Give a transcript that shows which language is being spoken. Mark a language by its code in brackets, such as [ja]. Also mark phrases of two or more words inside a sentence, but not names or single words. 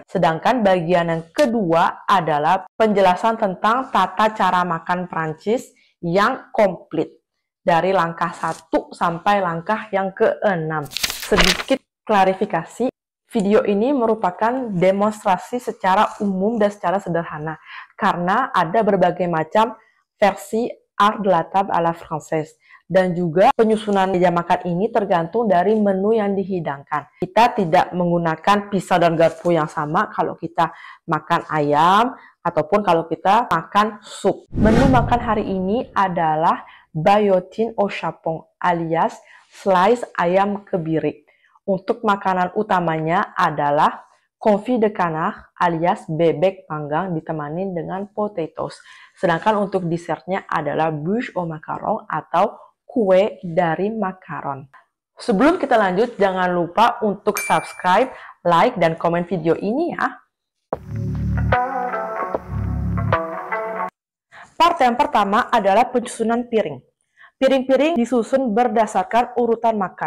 [id] Sedangkan bagian yang kedua adalah penjelasan tentang tata cara makan Prancis yang komplit. Dari langkah 1 sampai langkah yang ke-6. Sedikit klarifikasi, video ini merupakan demonstrasi secara umum dan secara sederhana. Karena ada berbagai macam versi [fr] art de la table à la française. [id] Dan juga penyusunan meja makan ini tergantung dari menu yang dihidangkan. Kita tidak menggunakan pisau dan garpu yang sama kalau kita makan ayam ataupun kalau kita makan sup. Menu makan hari ini adalah [fr] bayotine au chapon [id] alias slice ayam kebiri. Untuk makanan utamanya adalah [fr] confit de canard [id] alias bebek panggang ditemani dengan potatoes. Sedangkan untuk dessertnya adalah [fr] bûche au macaron [id] atau kue dari makaron. Sebelum kita lanjut, jangan lupa untuk subscribe, like, dan komen video ini ya. Part yang pertama adalah penyusunan piring. Piring-piring disusun berdasarkan urutan makan.